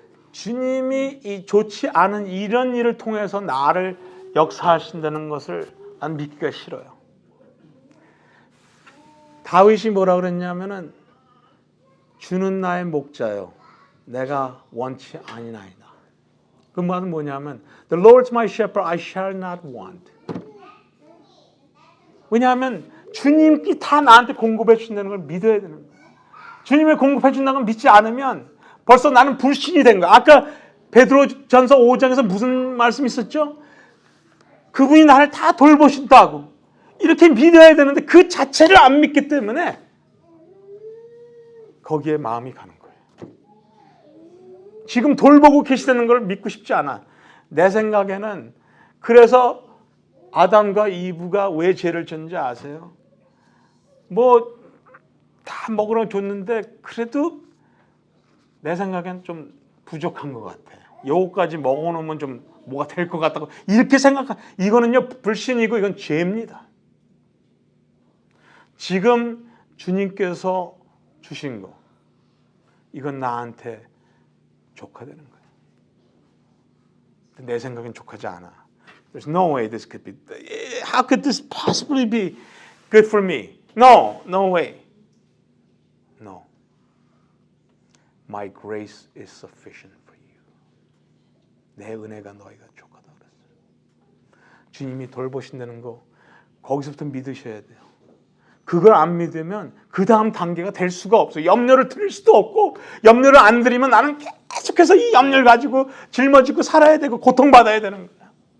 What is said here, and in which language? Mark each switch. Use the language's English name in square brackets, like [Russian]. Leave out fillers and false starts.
[Korean] 주님이 이 좋지 않은 이런 일을 통해서 나를 역사하신다는 것을 난 믿기가 싫어요. 다윗이 뭐라 그랬냐면은, 주는 나의 목자요 내가 원치 아니나이다. 그 말은 뭐냐면 [English] The Lord's my shepherd, I shall not want. [Korean] 왜냐하면 주님이 다 나한테 공급해 준다는 걸 믿어야 되는 거예요. 주님이 공급해 준다는 걸 믿지 않으면 벌써 나는 불신이 된 거야. 아까 베드로전서 5장에서 무슨 말씀 있었죠? 그분이 나를 다 돌보신다고 이렇게 믿어야 되는데 그 자체를 안 믿기 때문에 거기에 마음이 가는 거예요. 지금 돌보고 계시다는 걸 믿고 싶지 않아. 내 생각에는 그래서 아담과 이브가 왜 죄를 졌는지 아세요? 뭐 다 먹으러 줬는데 그래도 내 생각엔 좀 부족한 것 같아요. 요거까지 먹어놓으면 좀 뭐가 될 것 같다고 이렇게 이거는요 불신이고 이건 죄입니다. 지금 주님께서 주신 거 이건 나한테 족하되는 거예요. 내 생각엔 족하지 않아. [English] There's no way this could be. How could this possibly be good for me? No, no way. No. My grace is sufficient for you. [Korean] 내 은혜가 너희가 족하다 그랬어요. 주님이 돌보신다는 거 거기서부터 믿으셔야 돼요. 그걸 안 믿으면 그 다음 단계가 될 수가 없어요. 염려를 드릴 수도 없고 염려를 안 드리면 나는 계속해서 이 염려를 가지고 짊어지고 살아야 되고 고통받아야 되는 거예요.